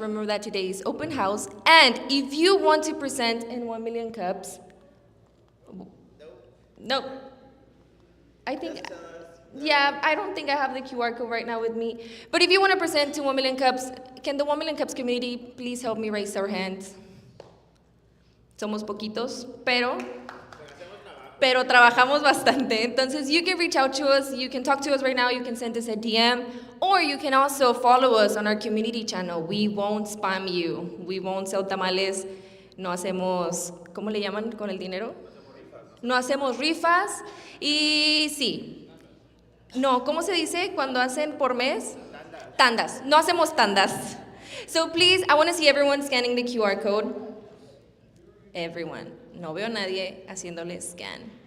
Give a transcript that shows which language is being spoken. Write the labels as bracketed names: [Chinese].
[English] Remember that today is open house. And if you want to present in 1 Million Cups, nope. I think Yeah, I don't think I have the QR code right now with me. But if you want to present to 1 Million Cups, can the 1 Million Cups community please help me raise our hands? [Spanish] Somos poquitos, pero trabajamos bastante. [English] Entonces, you can reach out to us, you can talk to us right now, you can send us a DM, or you can also follow us on our community channel. We won't spam you. We won't sell tamales. [Spanish] No hacemos, ¿cómo le llaman con el dinero? No hacemos rifas. Y sí. No, ¿cómo se dice cuando hacen por mes? Tandas. No hacemos tandas. [English] So please, I want to see everyone scanning the QR code. Everyone. [Spanish] No veo a nadie haciéndole scan.